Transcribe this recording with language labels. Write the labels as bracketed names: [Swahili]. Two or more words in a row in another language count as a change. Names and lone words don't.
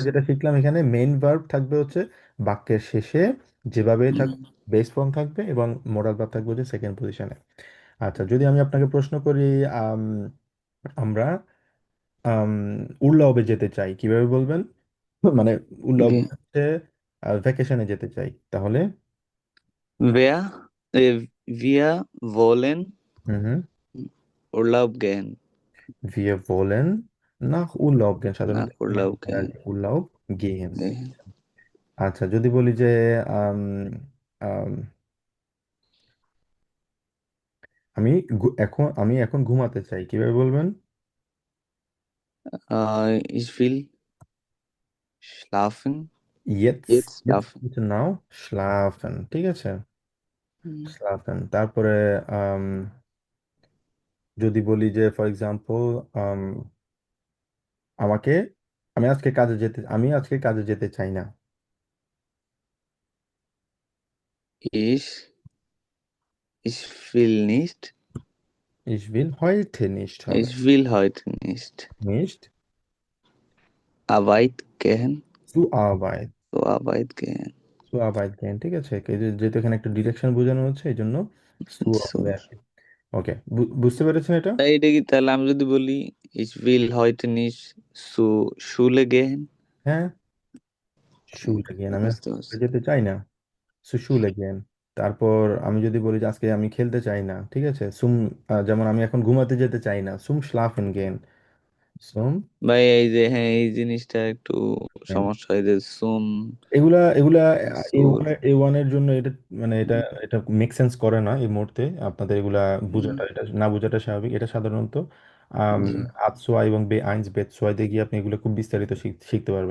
[Bangla] যেটা শিখলাম, এখানে মেইন ভার্ব থাকবে হচ্ছে বাক্যের শেষে, যেভাবে হুম, থাকবে বেস ফর্ম থাকবে, এবং মোডাল ভার্ব থাকবে হচ্ছে সেকেন্ড পজিশনে। আচ্ছা, যদি আমি আপনাকে প্রশ্ন করি, আম, আমরা আম, উর্লাওবে যেতে চাই কিভাবে বলবেন? মানে উর্লাওবে গে- হচ্ছে ভ্যাকেশনে যেতে চাই, তাহলে [German] wer wir wollen [Bangla] হুম হুম [German] Urlaub gehen wir wollen nach Urlaub gehen, সাধারণত nach Urlaub gehen Urlaub gehen। gehen [Bangla] আচ্ছা, যদি বলি যে আম, আম, আমি এখন ঘুমাতে চাই কিভাবে বলবেন? [German] ich will schlafen Jetzt jetzt jetzt schlafen [Bangla] হচ্ছে নাও schlafen, ঠিক আছে, হুম, [German] schlafen। [Bangla] তারপরে যদি বলি যে [English] for example [Bangla] আমাকে আমি আজকে কাজে যেতে চাই না। [German] ich ich will nicht Ich will heute nicht হবে, ich will heute nicht Arbeit gehen zu Arbeit, zur Arbeit gehen zu Arbeit gehen, [Bangla] ঠিক আছে, যেহেতু এখানে একটা ডিরেকশন বোঝানো হচ্ছে এই জন্য সু হবে so আর কি। ওকে, বুঝতে পেরেছেন এটা? তাই এটা কি তাহলে আমি যদি বলি [German] ich will heute nicht zur Schule gehen [Bangla] হ্যাঁ, Okay, [German] Schule gehen, আমি [Bangla] বুঝতে আজকে পারছি যেতে চাই না, [German] so Schule gehen. [Bangla] তারপর আমি যদি বলি যে আজকে আমি খেলতে চাই না, ঠিক আছে, যেমন আমি এখন ঘুমাতে যেতে চাই না, [German] zum schlafen gehen, সুম [Bangla] ভাই এই যে হ্যাঁ এই জিনিসটা একটু সমস্যা হয় যে সুন এগুলা সুর A1 এর জন্য এটা, মানে এটা [English] make sense [Bangla] করে না এই মুহূর্তে আপনাদের এগুলা বোঝাটা, এটা না বোঝাটা স্বাভাবিক। এটা সাধারণত জি আতসোয়া এবং বে আইনস বেতসোয়াতে গিয়ে আপনি এগুলো খুব বিস্তারিত শিখতে পারবেন।